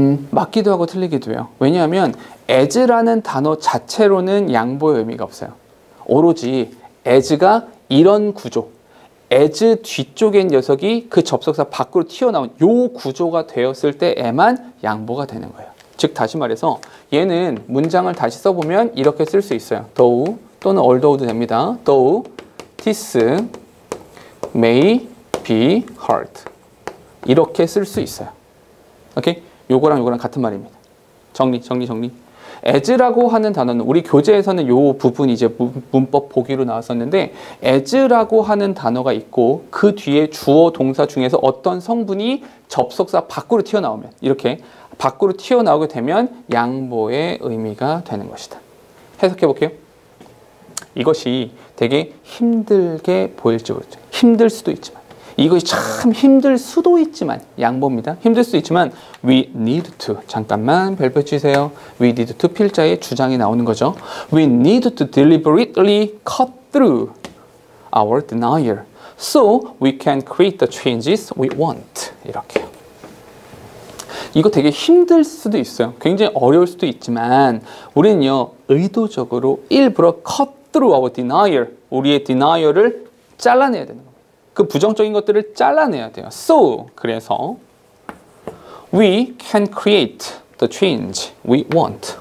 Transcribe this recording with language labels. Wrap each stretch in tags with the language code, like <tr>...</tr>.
<ko>맞기도 하고 틀리기도 해요. 왜냐하면 as라는 단어 자체로는 양보의 의미가 없어요. 오로지 as가 이런 구조, as 뒤쪽에 있는 녀석이 그 접속사 밖으로 튀어나온 요 구조가 되었을 때에만 양보가 되는 거예요. 즉 다시 말해서 얘는 문장을 다시 써보면 이렇게 쓸 수 있어요. though 또는 although도 됩니다.</ko> <en>though this may be hurt.</en> <ko>이렇게 쓸 수 있어요. 오케이? 요거랑 요거랑 같은 말입니다. 정리. as라고 하는 단어는 우리 교재에서는 요 부분이 이제 문법 보기로 나왔었는데 as라고 하는 단어가 있고 그 뒤에 주어 동사 중에서 어떤 성분이 접속사 밖으로 튀어나오면 이렇게 밖으로 튀어나오게 되면 양보의 의미가 되는 것이다. 해석해 볼게요. 이것이 되게 힘들게 보일지 모르죠. 힘들 수도 있지만 이것이 참 힘들 수도 있지만 양보입니다. 힘들 수도 있지만</ko> <en>we need to</en> <ko>잠깐만 별표 치세요.</ko> <en>we need to</en> <ko>필자의 주장이 나오는 거죠.</ko> <en>We need to deliberately cut through our denial so we can create the changes we want.</en> <ko>이렇게요. 이거 되게 힘들 수도 있어요. 굉장히 어려울 수도 있지만 우리는요 의도적으로 일부러</ko> <en>cut through our denial</en> <ko>우리의 denial을 잘라내야 되는 겁니다. 그 부정적인 것들을 잘라내야 돼요.</ko> <en>So,</en> <ko>그래서</ko> <en>we can create the change we want.</en>